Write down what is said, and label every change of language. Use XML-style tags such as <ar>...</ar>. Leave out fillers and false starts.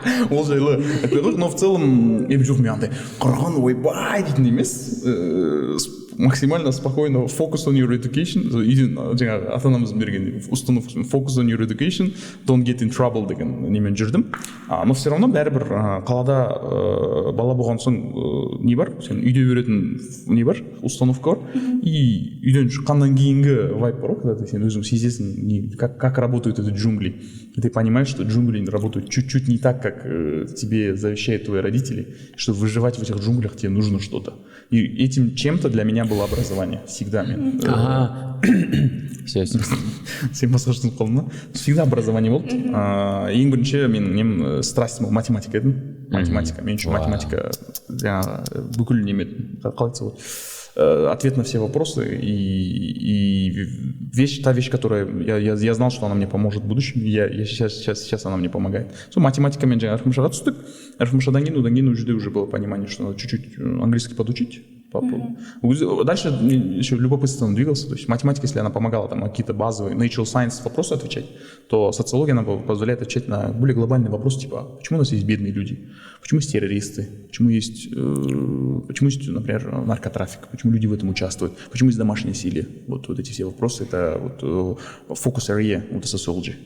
<kk>Ол жайлы айтпай қойық,</kk> <ru>но в целом</ru> <kk>жоқ, мен андай қырған ойбай дейтін емес,</kk> <ru>максимально спокойно</ru> <en>focus on your education,</en> <kk>жаңағы ата-анамыз берген установка focus on your education,</kk> <en>don't get in trouble</en> <kk>деген немен жүрдім.</kk> <ru>Но все равно</ru> <kk>бәрібір қалада бала болған соң не бар, сен үйде беретін не бар, установка бар, и үйден шыққаннан кейінгі вайп бар,</kk> <ru>когда ты</ru> <kk>сен өзің сезесің,</kk> <ru>как работают эти джунгли. И ты понимаешь, что джунгли работают чуть-чуть не так, как тебе завещают твои родители, что выживать в этих джунглях тебе нужно что-то. И этим чем-то для меня было образование. Всегда. Все.</ru> <kk>Сен басқа жылтып қалдың ба?</kk> <ru>Всегда образование</ru> <kk>болды. Ең бірінші менің страстым ол математика еді. Математика. Мен үшін математика жаңағы бүкіл неме қалай айтса болады.</kk> <ru>Ответ на все вопросы и та вещь, которая я знал, что она мне поможет в будущем, и сейчас она мне помогает.</ru> <kk>Математика мен жаңа РФМШ-ға түстік.</kk> <ru>РФМШ-дан кейін уже было понимание, что надо чуть-чуть английский подучить. Дальше еще любопытством двигался. То есть математика, если она помогала там какие-то базовые</ru> <en>natural science</en> <ru>вопросы отвечать, то социология она позволяет отвечать на более глобальные вопросы, типа, почему у нас есть бедные люди, почему есть террористы, почему есть, например, наркотрафик, почему люди в этом участвуют, почему есть домашнее насилие. Вот эти все вопросы, это вот</ru> <en>focus area</en> <ru>вот sociology.</ru>